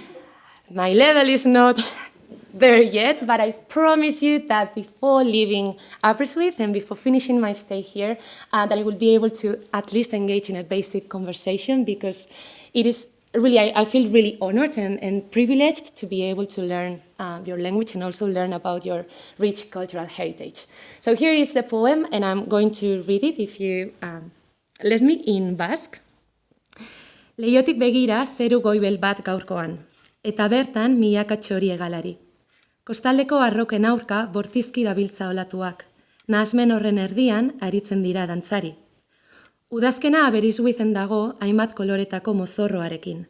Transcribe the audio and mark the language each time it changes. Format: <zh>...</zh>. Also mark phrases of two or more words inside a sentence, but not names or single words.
<en>My level is not there yet, but I promise you that before leaving Aberystwyth and before finishing my stay here, that I will be able to at least engage in a basic conversation, because it is really, I feel really honored and privileged to be able to learn your language and also learn about your rich cultural heritage. So here is the poem, and I'm going to read it if you let me, in Basque.</en> <eu>Leiotik begira zeru goibel bat gaurkoan, eta bertan milaka txori egalari. Kostaldeko arroken aurka bortizki dabiltza olatuak, nahasmen horren erdian aritzen dira dantzari. Udazkena Aberystwythen dago hainbat koloretako mozorroarekin.</eu>